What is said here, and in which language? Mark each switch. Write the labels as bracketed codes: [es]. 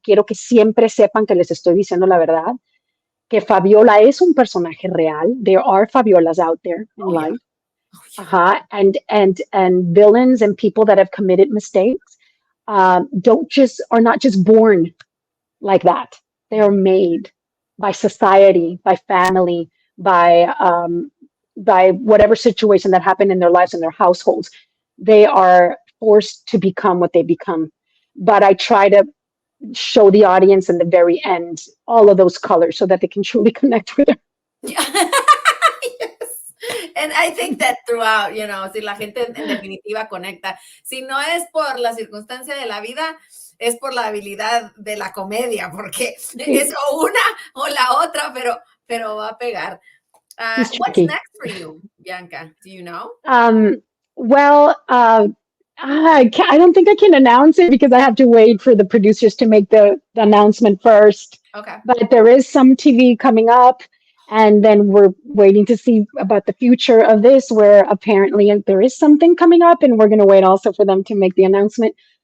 [es] Quiero que siempre sepan que les estoy diciendo la verdad, que Fabiola es un personaje real. [en] There are Fabiolas out there in Oh yeah. life. Oh yeah. And villains and people that have committed mistakes don't just are not just born like that. They are Mhm. made by society, by family, by whatever situation that happened in their lives and their households. They are forced to become what they become. But I try to show the audience in the very end all of those colors so that they can truly connect with her. Yeah. Yes. And I think that throughout, [es] si la gente en definitiva conecta, si no es por la circunstancia de la vida, es por la habilidad de la comedia, porque es o una o la otra, pero va a pegar. [en] What's next for you, Bianca? Do you know? Well, I don't think I can announce it because I have to wait for the producers to make the announcement first. Okay. But there is some TV coming up, and then we're waiting to see about the future of this, where apparently there is something coming up, and we're going to wait also for them to make the announcement.